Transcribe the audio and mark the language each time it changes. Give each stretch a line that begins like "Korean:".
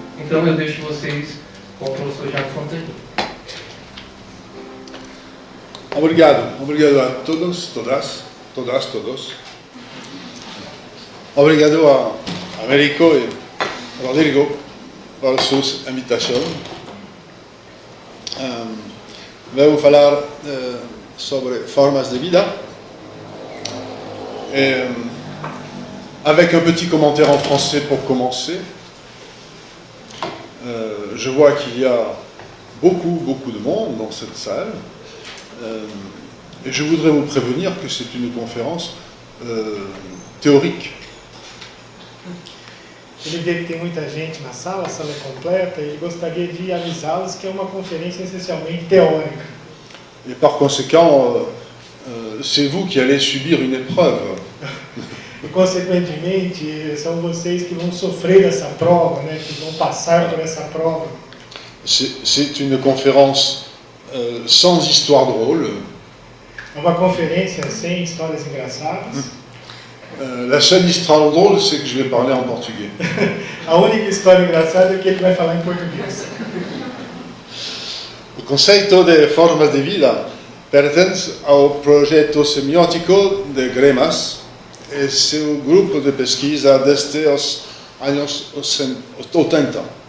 Portuguese: Então eu deixo vocês com o professor Jacques Fontanier. Obrigado a todos, todos. Obrigado a Américo e Rodrigo por sus invitações. Vou falar sobre formas de vida,
French: avec un petit commentaire en français pour commencer. Je vois qu'il y a beaucoup de monde dans cette salle, et je voudrais vous prévenir que c'est une conférence théorique.
Portuguese: Ele vê que tem muita gente na sala, a sala é completa, e ele gostaria de avisá-los que é uma conferência essencialmente teórica.
French: Et par conséquent, c'est vous qui allez subir une épreuve.
Portuguese: E, consequentemente, são vocês que vão sofrer essa prova, né, que vão passar por essa prova.
French: C'est une conférence sans histoire drôle.
Portuguese: É uma conferência sem histórias engraçadas.
French: La seule histoire drôle, c'est que je vais parler en portugais.
Portuguese: A única história engraçada é que ele vai falar em português. O conceito de formas de vida pertence ao projeto semiótico de Gremas e seu grupo de pesquisa desde os anos 80.